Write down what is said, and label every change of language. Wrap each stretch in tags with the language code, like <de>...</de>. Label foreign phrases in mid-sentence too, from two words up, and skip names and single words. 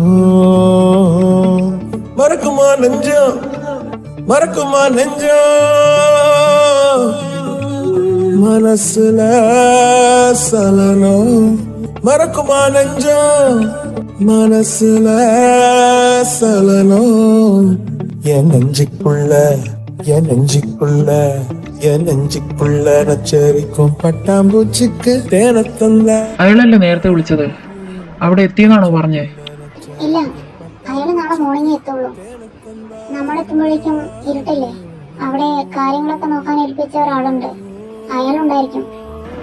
<ta>மறக்குமா நெஞ்சம், மறக்குமா நெஞ்சம் மனசுல சலனம், மறக்குமா நெஞ்சம் மனசுல சலனம். என் நெஞ்சுக்குள்ள என் நெஞ்சுக்குள்ள என் நெஞ்சுக்குள்ள நச்சரிக்கும்</ta> <ml>പട്ടാമ്പൂച്ചിക്ക് തേന തന്ന. അയാളല്ലേ നേരത്തെ വിളിച്ചത്? അവിടെ എത്തിയെന്നാണോ പറഞ്ഞേ? ഇല്ല, അയാള് നാളെ മോർണിംഗ് എത്തുള്ളൂ. നമ്മളെത്തുമ്പോഴേക്കും ഇരുട്ടല്ലേ. അവിടെ കാര്യങ്ങളൊക്കെ നോക്കാൻ ഏൽപ്പിച്ച ഒരാളുണ്ട്, അയാളുണ്ടായിരിക്കും.</ml>